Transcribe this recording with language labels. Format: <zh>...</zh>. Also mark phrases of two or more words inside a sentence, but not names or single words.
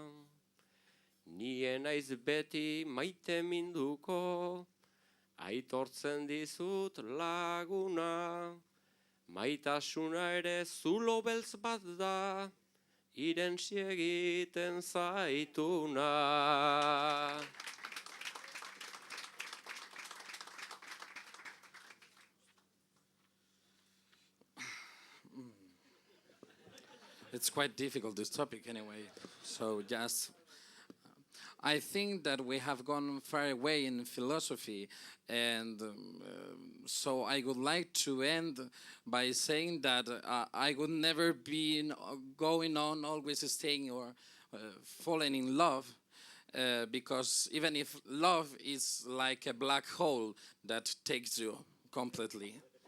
<eu>Nien naiz beti maite minduko, aitortzen dizut laguna. Maitasuna ere zulo beltz bat da, irentsi egiten zaituna.</eu> <en>It's quite difficult, this topic, anyway. So just, I think that we have gone far away in philosophy, and so I would like to end by saying that I would never be going on always staying or falling in love, because even if love is like a black hole that takes you completely.</en>